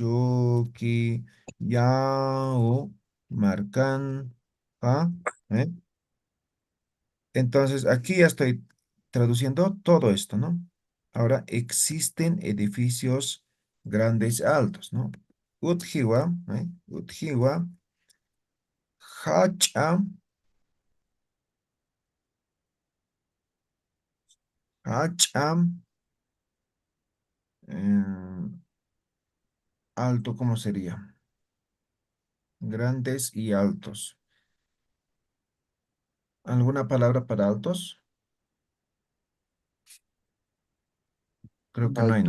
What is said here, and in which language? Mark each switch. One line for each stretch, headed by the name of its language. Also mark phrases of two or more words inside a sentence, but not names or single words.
Aymara: Chuquiao, Marcan, ¿ah? ¿Eh?
Spanish: Entonces, aquí ya estoy traduciendo todo esto, ¿no? Ahora, existen edificios grandes y altos, ¿no?
Aymara: Utjiwa, Utjiwa,
Spanish: hacha, hacha, eh, alto, ¿cómo sería? Grandes y altos. ¿Alguna palabra para altos? Creo que no hay, ¿no?